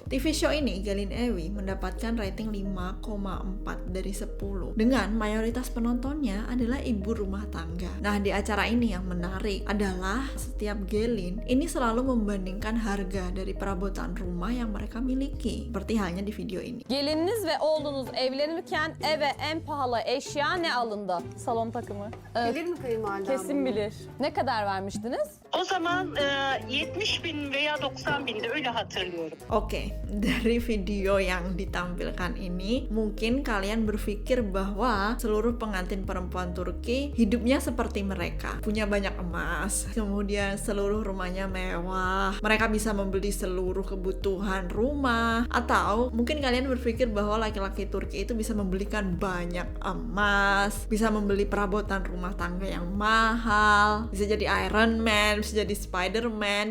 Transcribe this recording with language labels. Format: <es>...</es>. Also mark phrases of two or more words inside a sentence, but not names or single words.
<id>TV show ini Gelin Evi mendapatkan rating 5,4 dari 10 dengan mayoritas penontonnya adalah ibu rumah tangga. Nah, di acara ini yang menarik adalah setiap Gelin ini selalu membandingkan harga dari perabotan rumah yang mereka miliki, seperti halnya di video ini.</id> <tr>Gelininiz ve oğlunuz evlenirken eve en pahalı eşya ne alındı? Salon takımı. Bilir mi kayınvalidem Kesin bunu? bilir. Ne kadar vermiştiniz? O zaman 70 bin veya 90 binde öyle hatırlıyorum.</tr> <id>Oke, dari video yang ditampilkan ini mungkin kalian berpikir bahwa seluruh pengantin perempuan Turki hidupnya seperti mereka, punya banyak emas, kemudian seluruh rumahnya mewah, mereka bisa membeli seluruh kebutuhan rumah, atau mungkin kalian berpikir bahwa laki-laki Turki itu bisa membelikan banyak emas, bisa membeli perabotan rumah tangga yang mahal, bisa jadi Iron Man, bisa jadi Spider-Man.</id>